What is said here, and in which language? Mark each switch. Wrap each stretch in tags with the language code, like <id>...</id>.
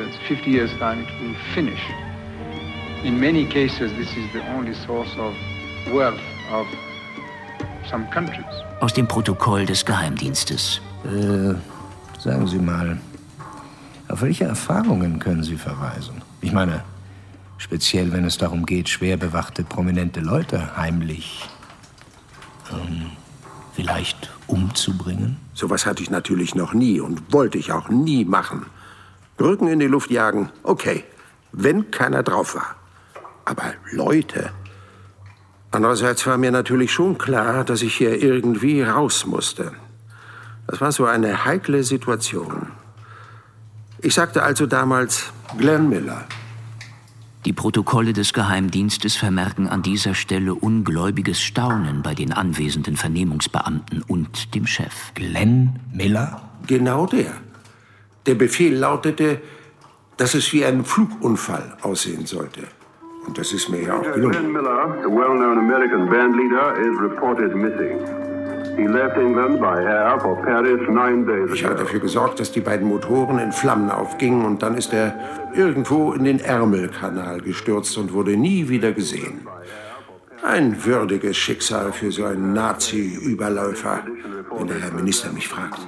<en>In many cases this is the only source of wealth of some countries.</en> <de>Aus dem Protokoll des Geheimdienstes. Sagen Sie mal, auf welche Erfahrungen können Sie verweisen? Ich meine, speziell wenn es darum geht, schwer bewachte prominente Leute heimlich vielleicht umzubringen? Sowas hatte ich natürlich noch nie und wollte ich auch nie machen. Brücken in die Luft jagen, okay, wenn keiner drauf war. Aber Leute. Andererseits war mir natürlich schon klar, dass ich hier irgendwie raus musste. Das war so eine heikle Situation. Ich sagte also damals Glenn Miller. Die Protokolle des Geheimdienstes vermerken an dieser Stelle ungläubiges Staunen bei den anwesenden Vernehmungsbeamten und dem Chef. Glenn Miller? Genau der. Der Befehl lautete, dass es wie ein Flugunfall aussehen sollte. Und das ist mir ja auch gelungen.</de> <en>Glenn Miller, the well-known American bandleader, is reported missing. He left England by air for Paris 9 days ago.</en> <de>Ich habe dafür gesorgt, dass die beiden Motoren in Flammen aufgingen und dann ist er irgendwo in den Ärmelkanal gestürzt und wurde nie wieder gesehen. Ein würdiges Schicksal für so einen Nazi-Überläufer, wenn der Herr Minister mich fragt.</de>